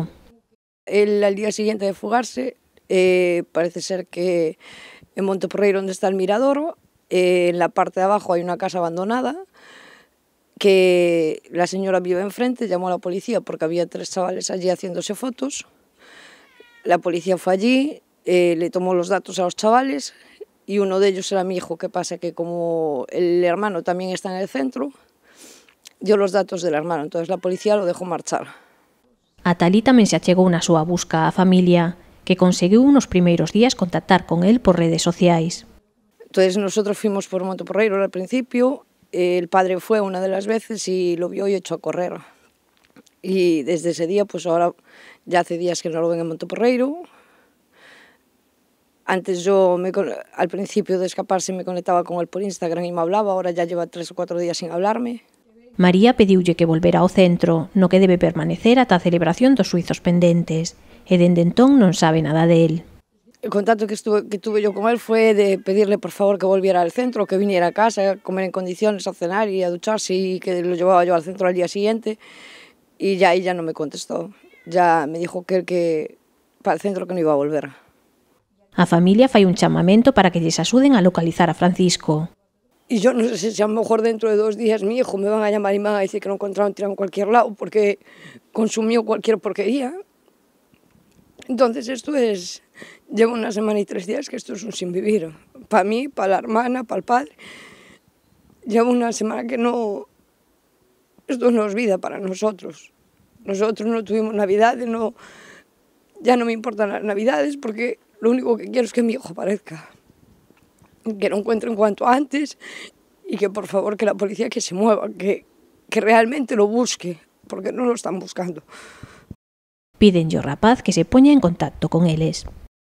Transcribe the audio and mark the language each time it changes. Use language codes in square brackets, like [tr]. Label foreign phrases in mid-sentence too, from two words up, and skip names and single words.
[es] Él, al día siguiente de fugarse, parece ser que en Monteporreiro, donde está el mirador, en la parte de abajo hay una casa abandonada, que la señora vive enfrente, llamó a la policía porque había 3 chavales allí haciéndose fotos. La policía fue allí, le tomó los datos a los chavales y uno de ellos era mi hijo. ¿Qué pasa? Que como el hermano también está en el centro, dio los datos del hermano, entonces la policía lo dejó marchar. [gl] A Talí tamén se achegou na súa busca á familia, que conseguiu nos primeiros días contactar con él por redes sociais. [es] Entonces nosotros fuimos por Monteporreiro al principio, el padre fue una de las veces y lo vio y echó a correr. Y desde ese día, pues ahora ya hace días que no lo ven en Monteporreiro. Antes yo, al principio de escaparse, me conectaba con él por Instagram y me hablaba, ahora ya lleva 3 o 4 días sin hablarme. [gl] María pediulle que volvera ao centro, no que debe permanecer ata a celebración dos suizos pendentes, e dende entón non sabe nada del. [es] El contacto que tuve yo con él fue de pedirle por favor que volviera al centro, que viniera a casa, a comer en condiciones, a cenar y a ducharse, y que lo llevaba yo al centro al día siguiente, y ya ella no me contestó. Ya me dijo que para el centro que no iba a volver. [gl] A familia fai un chamamento para que lles axuden a localizar a Francisco. [es] Y yo no sé si a lo mejor dentro de 2 días mi hijo me van a llamar y me van a decir que lo encontraron tirado en cualquier lado porque consumió cualquier porquería. Entonces llevo 1 semana y 3 días que esto es un sinvivir. Para mí, para la hermana, para el padre. Llevo 1 semana que esto no es vida para nosotros. Nosotros no tuvimos navidades, ya no me importan las navidades porque lo único que quiero es que mi hijo aparezca. Que lo encuentren cuanto antes y que por favor que la policía que se mueva, que realmente lo busque, porque no lo están buscando. [gl] Pídenlle ao rapaz que se poña en contacto con eles.